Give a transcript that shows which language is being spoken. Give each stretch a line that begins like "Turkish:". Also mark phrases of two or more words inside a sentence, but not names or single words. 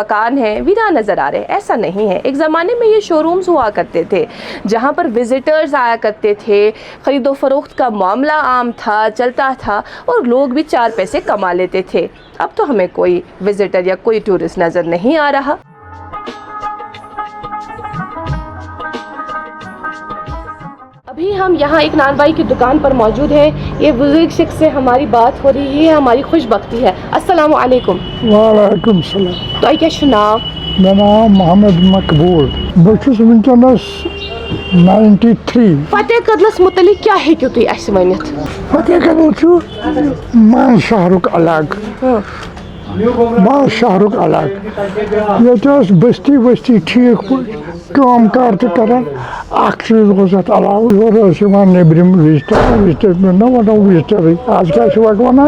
Urdu: مکان ہیں ویران نظر آ رہے ہیں ایسا نہیں ہے ایک زمانے میں یہ
English: show rooms
Urdu: ہوا کرتے تھے جہاں پر وزٹرز آیا کرتے تھے خرید و فروخت کا معاملہ عام تھا چلتا تھا اور لوگ بھی 4 پیسے کما لیتے تھے اب تو ہمیں کوئی وزٹر یا کوئی ٹورسٹ نظر نہیں آ رہا ابھی ہم یہاں ایک نان بھائی کی دکان پر موجود ہیں یہ بزرگ شخص سے ہماری بات ہو رہی ہے ہماری خوش بختی ہے
Arabic: السلام علیکم وعلیکم السلام
Kashmiri: تۄہہِ کیٛاہ چھُ ناو مےٚ ناو محمد مقبوٗل بہٕ چھُس وٕنکٮ۪نس 93 فتح قدلس متعلق کیٛاہ ہیٚکِو تُہۍ اَسہِ ؤنِتھ فتح قدل چھُ منٛز شہرُک علاقہٕ منٛز شہرُک علاقہٕ ییٚتہِ ٲس بستی ؤستی ٹھیٖک پٲٹھۍ کٲم کار تہِ کران اکھ چیٖز اوس اتھ علاوٕ یورٕ ٲسۍ یِوان نیٚبرِم وِزٹر نہ وَنو وِزٹرٕے آز کیٛاہ چھِ وۄنۍ وَنان